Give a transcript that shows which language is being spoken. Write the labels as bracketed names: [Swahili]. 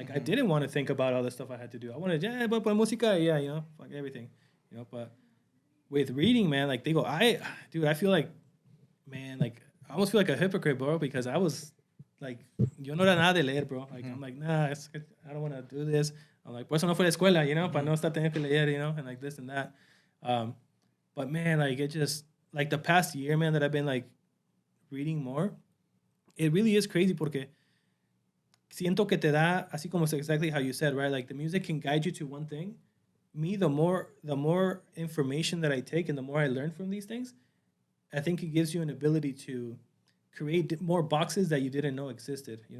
[English] Like, I didn't want to think about all the stuff I had to do. I wanted, but música, fuck everything, but with reading, man, like, I feel like, man, like, I almost feel like a hypocrite, bro, because I was, like, [Spanish] yo no era nada de leer, [English] bro. Like, I'm like, nah, I don't want to do this. I'm like, [Spanish] por eso no fue a la escuela, para no estar teniendo que leer, [English] and like this and that. But, man, like, it just, like, the past year, man, that I've been, like, reading more, it really is crazy [Spanish] porque siento que te da, así como [English] exactly how you said, right? Like, the music can guide you to one thing. Me, the more information that I take and the more I learn from these things, I think it gives you an ability to create more boxes that you didn't know existed.